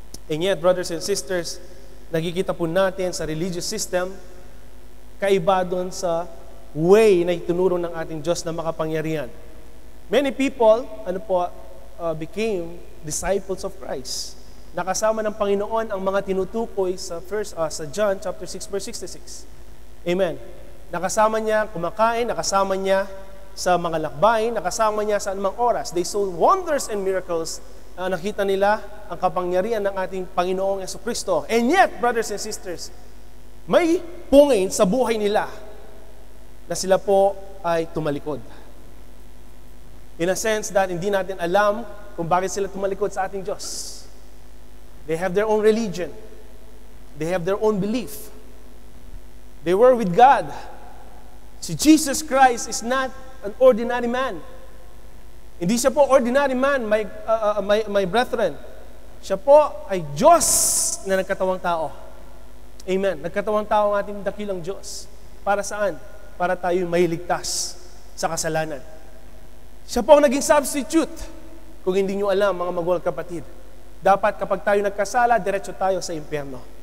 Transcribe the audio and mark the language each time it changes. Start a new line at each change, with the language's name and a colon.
English: And yet, brothers and sisters,
Filipino: nakikita po natin sa religious system, kaiba doon sa way na itinuro ng ating Diyos na makapangyarihan.
English: Many people, became disciples of Christ.
Filipino: Nakasama ng Panginoon ang mga tinutukoy sa John chapter 6 verse 66. Amen. Nakasama niya kumakain, nakasama niya sa mga lakbayin, nakasama niya sa anumang oras.
English: They saw wonders and miracles.
Filipino: Nakita nila ang kapangyarihan ng ating Panginoong Jesucristo.
English: And yet, brothers and sisters,
Filipino: may pungin sa buhay nila na sila po ay tumalikod.
English: In a sense that
Filipino: hindi natin alam kung bakit sila tumalikod sa ating Diyos.
English: They have their own religion. They have their own belief. They were with God. Si Jesus Christ is not an ordinary man.
Filipino: Hindi siya po
English: ordinary man, my brethren.
Filipino: Siya po ay Diyos na nagkatawang tao. Amen. Nagkatawang tao ang ating dakilang Diyos. Para saan? Para tayo mailigtas sa kasalanan. Siya po ang naging substitute. Kung hindi nyo alam, mga magulang kapatid, dapat kapag tayo nagkasala, diretso tayo sa impyerno.